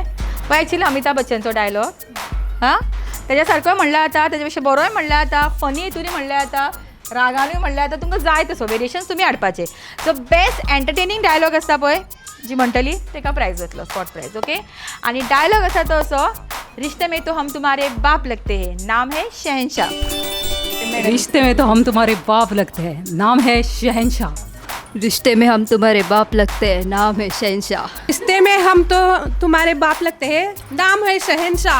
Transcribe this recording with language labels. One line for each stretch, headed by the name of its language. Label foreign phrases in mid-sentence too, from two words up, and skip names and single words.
Konkani: व एक्चुअली अमिताभ बच्चनचो डायलॉग हां तेज्या सारको म्हणल्यार जाता, तेज्या पेक्षा बरोय म्हणल्यार जाता, फनी हितूनय म्हणल्यार जाता, रागानूय म्हणल्यार जाता. तुमकां जाय तसो वेरिएशन्स तुमी हाडपाचे.
English: so best entertaining dialogue
Konkani: आसता पळय जी म्हणटली तेका प्रायज जातलो
English: spot prize.
Konkani: ओके, आणि डायलॉग आसा तो असो,
Hindi: रिश्ते में तो हम तुम्हारे बाप लगते हैं, नाम है शहनशाह. रिश्ते में तो हम तुम्हारे बाप लगते हैं, नाम है शहनशाह. रिश्ते में हम तुम्हारे बाप लगते हैं, नाम है शहनशाह. रिश्ते में हम तो तुम्हारे बाप लगते हैं, नाम है शहनशाह.